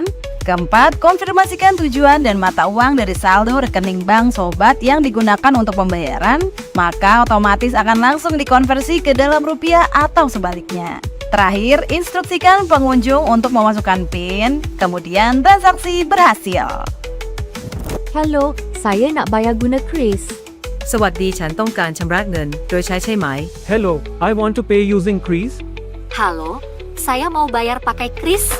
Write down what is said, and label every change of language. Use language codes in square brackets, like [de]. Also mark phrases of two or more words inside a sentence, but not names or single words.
[id] Keempat, konfirmasikan tujuan dan mata uang dari saldo rekening bank sobat yang digunakan untuk pembayaran, maka otomatis akan langsung dikonversi ke dalam rupiah atau sebaliknya. Terakhir, instruksikan pengunjung untuk memasukkan PIN, kemudian transaksi berhasil. [ms] Hello, saya nak bayar guna kris. [th] สวัสดีฉันต้องการชำระเงินโดยใช้ใช่ไหม [en] Hello, I want to pay using Kris. [id] Halo, saya mau bayar pakai kris.